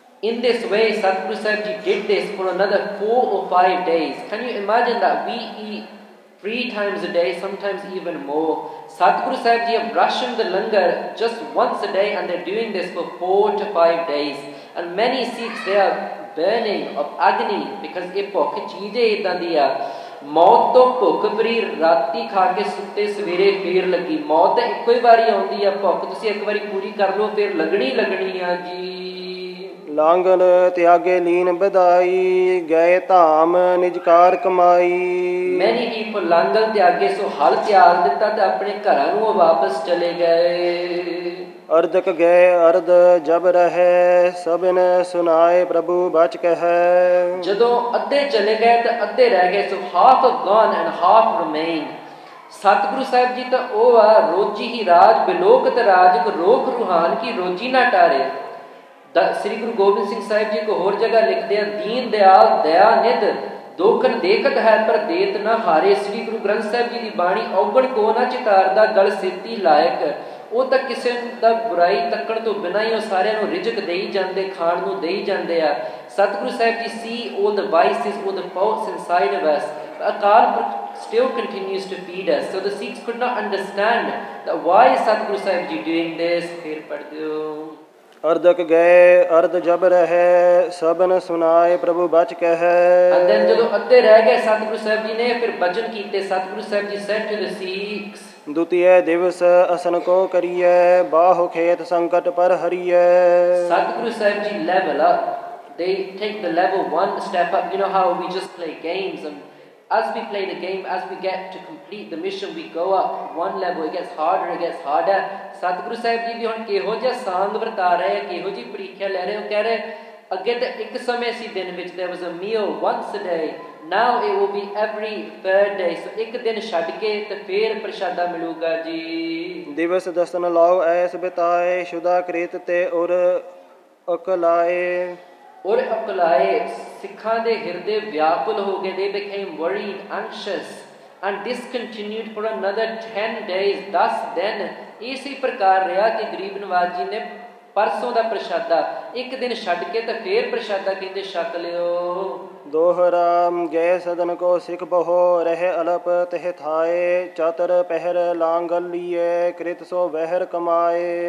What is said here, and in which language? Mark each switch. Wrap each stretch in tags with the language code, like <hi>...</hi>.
<en>In this way, Satguru Sahib Ji did this for another 4 or 5 days. Can you imagine that we eat 3 times a day, sometimes even more? Satguru Sahib Ji are rationed the langar just once a day, and they're doing this for 4 to 5 days. And many Sikhs, they are burning of agony because</en> <pa>ਇਹ ਭੁੱਖ ਚੀਜ਼ ਹੈ ਇਦਾਂ ਦੀ ਆ। ਮੌਤ ਤੋਂ ਭੁੱਖ ਭਰੀ, ਰਾਤੀ ਖਾ ਕੇ ਸੁੱਤੇ ਸਵੇਰੇ ਫੇਰ ਲੱਗੀ। ਮੌਤ ਤਾਂ ਇੱਕੋ ਹੀ ਵਾਰੀ ਆਉਂਦੀ ਆ, ਭੁੱਖ ਤੁਸੀਂ ਇੱਕ ਵਾਰੀ ਪੂਰੀ ਕਰ ਲਓ ਫਿਰ ਲੱਗਣੀ ਆ ਜੀ। ਲਾਂਗਲ ਤਿਆਗੇ ਲੀਨ ਵਧਾਈ, ਗਏ ਧਾਮ ਨਿਜ ਕਾਰ ਕਮਾਈ।</pa> <en>Many people</en> <pa>ਲਾਂਗਲ ਤਿਆਗੇ, ਸੋ ਹਲ ਤਿਆਗ ਦਿੱਤਾ ਤੇ ਆਪਣੇ ਘਰਾਂ ਨੂੰ ਉਹ ਵਾਪਸ ਚਲੇ ਗਏ। ਅਰਧਕ ਗਏ ਅਰਧ ਜਬ ਰਹੇ, ਸਭਨ ਸੁਨਾਏ ਪ੍ਰਭੂ ਬਚ ਕਹਿ। ਜਦੋਂ ਅੱਧੇ ਚਲੇ ਗਏ ਤੇ ਅੱਧੇ ਰਹਿ ਗਏ, ਸੋ</pa> <en>half have gone and half remained।</en> <pa>ਸਤਿਗੁਰੂ ਸਾਹਿਬ ਜੀ ਤਾਂ ਉਹ ਆ, ਰੋਜੀ ਹੀ ਰਾਜ ਬਿਲੋਕਤ ਰਾਜ, ਰੋਖ ਰੂਹਾਨ ਕੀ ਰੋਜੀ ਨਾ ਟਾਰੇ। ਸ੍ਰੀ ਗੁਰੂ ਗੋਬਿੰਦ ਸਿੰਘ ਸਾਹਿਬ ਜੀ ਕੋ ਹੋਰ ਜਗ੍ਹਾ ਲਿਖਦੇ ਆ, ਦੀਨ ਦਿਆਲ ਦਇਆ ਨਿਧ, ਦੋਖਨ ਦੇਖਤ ਹੈ ਪਰ ਦੇਤ ਨਾ ਹਾਰੇ। ਸ੍ਰੀ ਗੁਰੂ ਗ੍ਰੰਥ ਸਾਹਿਬ ਜੀ ਦੀ ਬਾਣੀ, ਔਗਣ ਕੋ ਨਾ ਚਿਤਾਰਦਾ ਗਲ ਸੇਤੀ ਲਾਇਕ। ਉਹ ਤਾਂ ਕਿਸੇ ਦਾ ਬੁਰਾਈ ਤੱਕਣ ਤੋਂ ਬਿਨਾਂ ਹੀ ਉਹ ਸਾਰਿਆਂ ਨੂੰ ਰਿਜ਼ਕ ਦੇਈ ਜਾਂਦੇ, ਖਾਣ ਨੂੰ ਦੇਈ ਜਾਂਦੇ ਆ।</pa> <en>Satguru Sahib ji see all the vices, all the faults inside of us. Akal still continues to feed us. So the Sikhs could not understand that why is Satguru Sahib Ji doing this?</en> <pa>ਫਿਰ ਪੜ੍ਹ ਦਿਓ। ਅਰਧਕ ਗਏ ਅਰਧ ਜਬ ਰਹੇ, ਸਭਨ ਸੁਨਾਏ ਪ੍ਰਭੂ ਬਚ ਕਹਿ।</pa> <en>And then</en> <pa>ਜਦੋਂ ਅੱਧੇ ਰਹਿ ਗਏ ਸਤਿਗੁਰੂ ਸਾਹਿਬ ਜੀ ਨੇ ਫਿਰ ਭਜਨ ਕੀਤੇ।</pa> <en>Satguru Sahib ji said to the Sikhs,</en> <pa>ਦੁਤੀਏ ਦਿਵਸ ਅਸਨ ਕੋ ਕਰੀਏ, ਬਾਹੋ ਖੇਤ ਸੰਕਟ ਪਰ ਹਰੀਏ।</pa> <en>Satguru Sahib Ji level up. They take the level 1 step up. You know how we just play games, and as we play the game, as we get to complete the mission, we go up one level. It gets harder, it gets harder.</en> <pa>Satguru Sahib Ji ਵੀ ਹੁਣ ਕਿਹੋ ਜਿਹਾ ਸਾਂਗ ਵਰਤਾ ਰਹੇ, ਕਿਹੋ ਜਿਹੀ ਪ੍ਰੀਖਿਆ ਲੈ ਰਹੇ। ਉਹ ਕਹਿ ਰਹੇ ਅੱਗੇ ਤਾਂ ਇੱਕ ਸਮੇਂ ਸੀ ਦਿਨ ਵਿੱਚ,</pa> <en>there was a meal once a day. Now it will be every third day.</en> <pa>So ਇੱਕ ਦਿਨ ਛੱਡ ਕੇ ਤੇ ਫੇਰ ਪ੍ਰਸ਼ਾਦਾ ਮਿਲੂਗਾ ਜੀ। ਦਿਵਸ ਦਸਨ ਲਾਓ ਐਸ ਬਿਤਾਏ, ਸ਼ੁਦਾ ਕ੍ਰਿਤ ਤੇ ਔਰ ਅਕਲਾਏ। ਔਰ ਅਕਲਾਏ, ਸਿੱਖਾਂ ਦੇ ਹਿਰਦੇ ਵਿਆਕੁਲ ਹੋ ਗਏ।</pa> <en>They became worried, anxious, and this continued for another 10 days.</en> <pa>10 ਦਿਨ ਇਸੇ ਪ੍ਰਕਾਰ ਰਿਹਾ ਕਿ ਗਰੀਬ ਨਵਾਜ਼ ਜੀ ਨੇ ਪਰਸੋਂ ਦਾ ਪ੍ਰਸ਼ਾਦਾ ਇੱਕ ਦਿਨ ਛੱਡ ਕੇ ਤੇ ਫੇਰ ਪ੍ਰਸ਼ਾਦਾ ਕਹਿੰਦੇ ਛਕ ਲਿਓ। ਦੋਹਰਾ ਗਏ ਸਦਨ ਕੋ ਸਿੱਖ ਬਹੋ, ਰਹੇ ਅਲਪ ਤਹ ਥਾਏ, ਚਤਰ ਪਹਿਰ ਲਾਂਗਲ ਲੀਏ, ਕ੍ਰਿਤ ਸੋ ਵਹਿਰ ਕਮਾਏ।</pa>